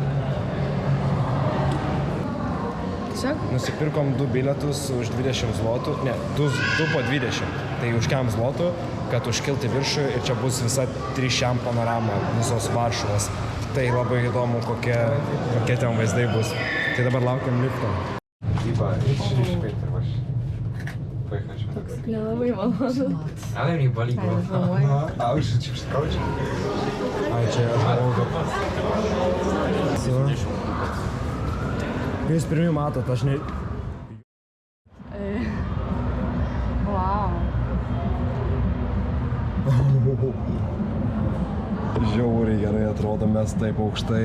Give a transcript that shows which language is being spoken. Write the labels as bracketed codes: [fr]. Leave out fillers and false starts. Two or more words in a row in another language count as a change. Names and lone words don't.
[lt] Nusipirkom 2 bilietus už 20 zlotų, ne, 2 po 20, tai už kiam zlotų, kad užkilti viršų ir čia bus visa 3 panorama visos Varšuvos. Tai labai įdomu, kokie ten vaizdai bus. Tai dabar laukiam lifto. Nelabai malonu. [pl] Ale mnie boli głowa. A już ci przychodzi. [lt] Ai, čia aš galvoju, kad... Kai jūs pirmie matot, aš ne... Wow. Žiauriai gerai atrodo, mes taip aukštai.